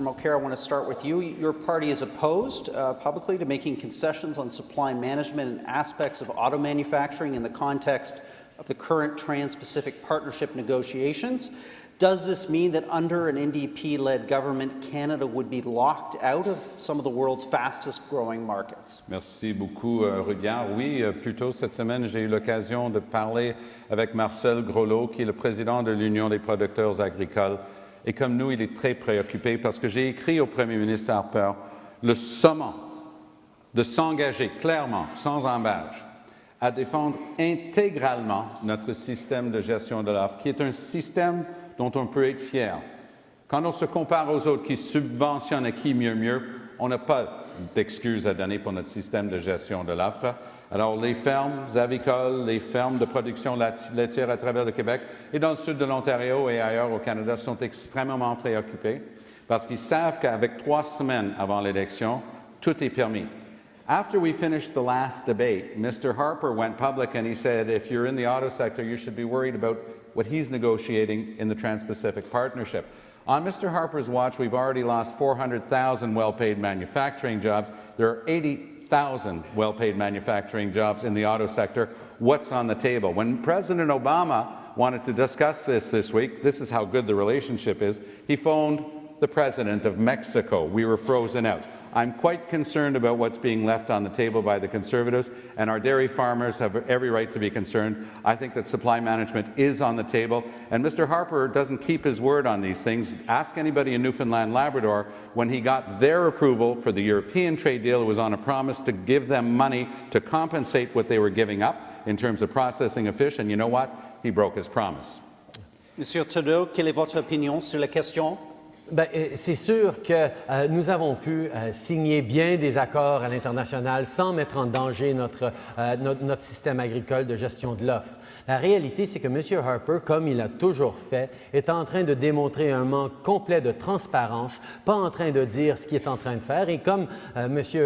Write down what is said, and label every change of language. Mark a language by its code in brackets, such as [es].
[en] Mulcair, I want to start with you. Your party is opposed publicly to making concessions on supply management and aspects of auto manufacturing in the context of the current Trans-Pacific Partnership negotiations. Does this mean that under an NDP-led government, Canada would be locked out of some of the world's fastest-growing markets? [fr] Merci beaucoup, Rudyard. Oui, plus tôt cette semaine, j'ai eu l'occasion de parler avec Marcel Groslo, qui est le président de l'Union des producteurs agricoles. Et comme nous, il est très préoccupé parce que j'ai écrit au Premier ministre Harper le summum de s'engager clairement, sans embâche, à défendre intégralement notre système de gestion de l'offre, qui est un système dont on peut être fier. Quand on se compare aux autres qui subventionnent qui mieux, on n'a pas d'excuses à donner pour notre système de gestion de l'offre. Alors, les fermes avicoles, les fermes de production laitière à travers le Québec et dans le sud de l'Ontario et ailleurs au Canada sont extrêmement préoccupés parce qu'ils savent qu'avec 3 semaines avant l'élection, tout est permis. [en] After we finished the last debate, Mr. Harper went public and he said, if you're in the auto sector, you should be worried about what he's negotiating in the Trans-Pacific Partnership. On Mr. Harper's watch, we've already lost 400,000 well-paid manufacturing jobs. There are 80,000 well-paid manufacturing jobs in the auto sector. What's on the table? When President Obama wanted to discuss this week, this is how good the relationship is, he phoned the President of Mexico. We were frozen out. I'm quite concerned about what's being left on the table by the Conservatives, and our dairy farmers have every right to be concerned. I think that supply management is on the table, and Mr. Harper doesn't keep his word on these things. Ask anybody in Newfoundland, Labrador, when he got their approval for the European trade deal, it was on a promise to give them money to compensate what they were giving up in terms of processing of fish, and you know what? He broke his promise. [fr] Monsieur Trudeau, quelle est votre opinion sur la question? C'est sûr que nous avons pu signer bien des accords à l'international sans mettre en danger notre système agricole de gestion de l'offre. La réalité, c'est que M. Harper, comme il a toujours fait, est en train de démontrer un manque complet de transparence, pas en train de dire ce qu'il est en train de faire. Et comme M.